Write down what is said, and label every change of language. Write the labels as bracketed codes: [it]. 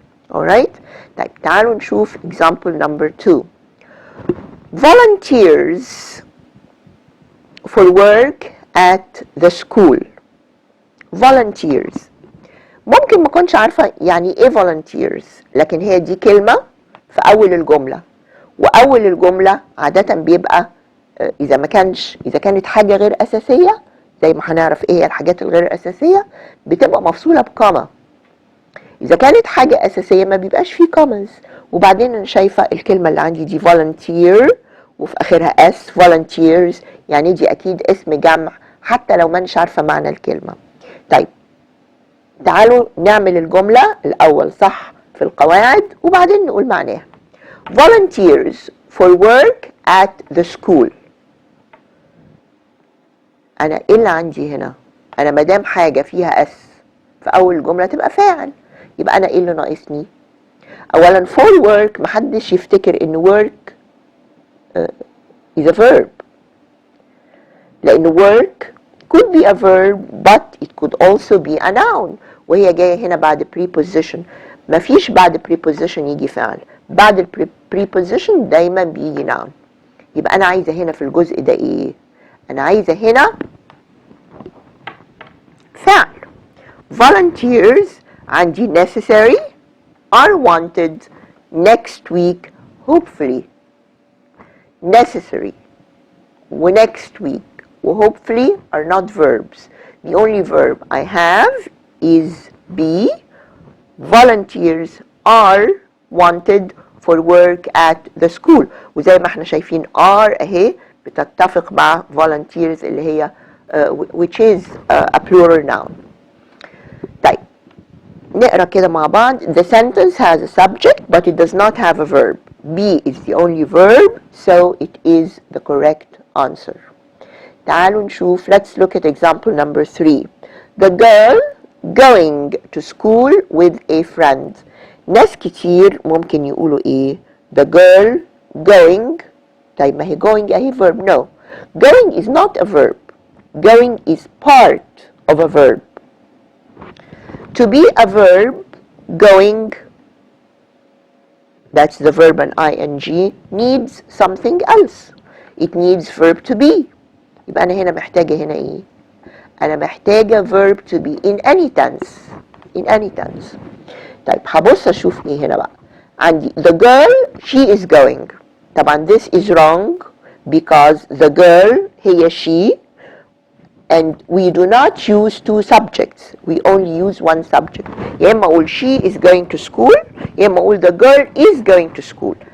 [ar] alright؟ طيب تعالوا نشوف [en] example number 2. Volunteers for work at the school. [ar] volunteers ممكن ما كنتش عارفة يعني ايه volunteers، لكن هي دي كلمة في أول الجملة، وأول الجملة عادة بيبقى إذا كانت حاجة غير أساسية زي ما هنعرف ايه هي الحاجات الغير أساسية بتبقى مفصولة بكوما. إذا كانت حاجة أساسية ما بيبقاش فيه كومنز. وبعدين أنا شايفة الكلمة اللي عندي دي volunteer وفي آخرها s volunteers، يعني دي أكيد اسم جمع حتى لو ما نش عارفة معنى الكلمة. طيب تعالوا نعمل الجملة الأول صح في القواعد وبعدين نقول معناها. [en] volunteers for work at the school. [ar] أنا إيه اللي عندي هنا؟ أنا مدام حاجة فيها s في أول الجملة تبقى فاعل، يبقى أنا إيه اللي ناقصني؟ أولا for work محدش يفتكر إن [en] work is a verb، [ar] لأن [en] work could be a verb but it could also be a noun، [ar] وهي جاية هنا بعد preposition. مفيش بعد preposition يجي فعل، بعد preposition دايما بيجي noun. يبقى أنا عايزة هنا في الجزء ده إيه؟ أنا عايزة هنا فعل. [en] volunteers [ar] عندي [en] necessary are wanted next week hopefully. necessary و next week و hopefully are not verbs. The only verb I have is be. volunteers are wanted for work at the school. [ar] وزي ما احنا شايفين are اهي بتتفق مع volunteers اللي هي [en] which is a plural noun. [ar] طيب نقرأ كده مع بعض. [en] The sentence has a subject but it does not have a verb. Be is the only verb, so it is the correct answer. [ar] تعالوا نشوف. [en] Let's look at example number 3. The girl going to school with a friend. [ar] ناس كتير ممكن يقولوا ايه؟ [en] The girl going. [ar] طيب ما هي going اهي verb. [en] No. Going is not a verb. Going is part of a verb. To be a verb, going, that's the verb and ing, needs something else. It needs verb to be. [ar] يبقى أنا هنا محتاجة هنا إيه؟ أنا محتاجة [en] verb to be in any tense. In any tense. [ar] طيب هبص أشوف إيه هنا بقى. [en] عندي the girl she is going. [ar] طبعا [en] this is wrong because the girl [ar] هي [en] she and we do not use two subjects. We only use one subject. [ar] يا إما أقول [en] she is going to school يا إما أقول the girl is going to school.